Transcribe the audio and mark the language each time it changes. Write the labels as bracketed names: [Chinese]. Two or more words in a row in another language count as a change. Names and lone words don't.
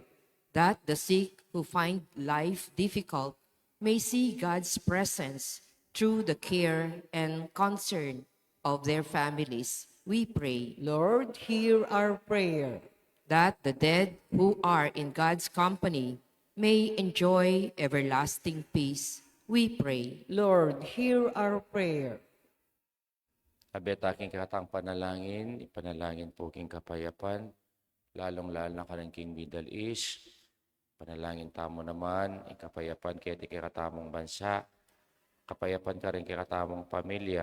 [English] that the sick who find life difficult may see God's presence through the care and concern of their families. We pray Lord, hear our prayer. that the dead who are in God's company may enjoy everlasting peace. We pray Lord, hear our prayer. [Pampanga] Abet aking katang panalangin, ipanalangin po king kapayapan, lalong-lalo na karangking Middle East. Panalangin tamo naman, ikapayapan kaya di katamong bansa, kapayapan ka rin katamong pamilya.